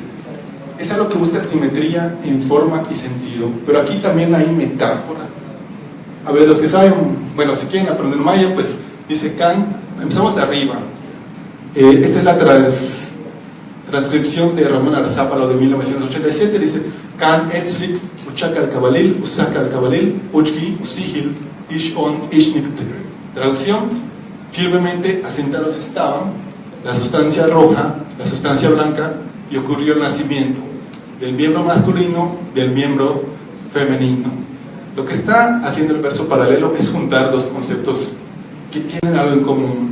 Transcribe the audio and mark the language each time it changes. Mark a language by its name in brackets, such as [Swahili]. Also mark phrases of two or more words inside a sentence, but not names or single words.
[Spanish] Es algo que busca simetría en forma y sentido, pero aquí también hay metáfora. A ver, los que saben, bueno, si quieren aprender maya, pues dice Can, empezamos de arriba. Esta es la transcripción de Ramón Arzápalo de 1987, dice [Yucateco] Can etzlik, uchaka al cabalil, usaka al cabalil, uchki, usihil, ishon, ishnikte. [Spanish] Traducción: firmemente asentados estaban la sustancia roja, la sustancia blanca, y ocurrió el nacimiento del miembro masculino, del miembro femenino. Lo que está haciendo el verso paralelo es juntar dos conceptos que tienen algo en común.